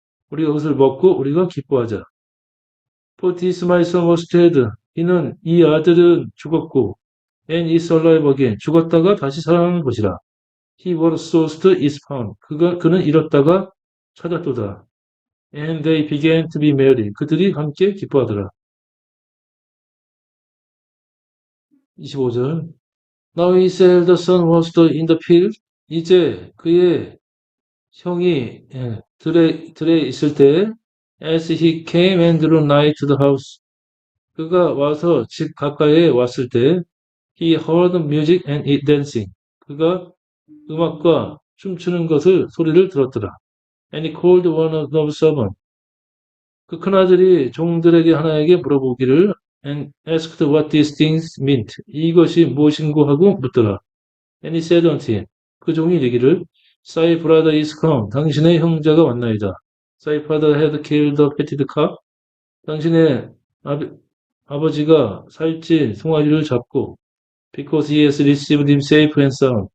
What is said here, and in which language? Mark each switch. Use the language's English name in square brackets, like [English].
[Korean] 우리가 그것을 먹고 우리가 기뻐하자. [English] For this my son was dead. [Korean] 이 아들은 죽었고 [English] and is alive again. [Korean] 죽었다가 다시 살아나는 것이라. [English] He was lost is found. [Korean] 그는 잃었다가 찾았도다. [English] And they began to be merry. [Korean] 그들이 함께 기뻐하더라. 25절. [English] Now his elder son was in the field. [Korean] 이제 그의 형이 들에 있을 때 [English] as he came and drew nigh to the house. [Korean] 그가 와서 집 가까이에 왔을 때 [English] he heard music and dancing. [Korean] 그가 음악과 춤추는 소리를 들었더라. [English] And he called one of the servants. [Korean] 그 큰아들이 종들에게 하나에게 물어보기를 [English] and asked what these things meant. [Korean] 이것이 무엇인고 하고 묻더라. [English] And he said unto him. [Korean] 그 종이 이르기를 [English] Thy brother is come. [Korean] 당신의 형제가 왔나이다. [English] Thy father had killed the fatted calf. [Korean] 당신의 아버지가 살찐 송아지를 잡고 [English] because he has received him safe and sound.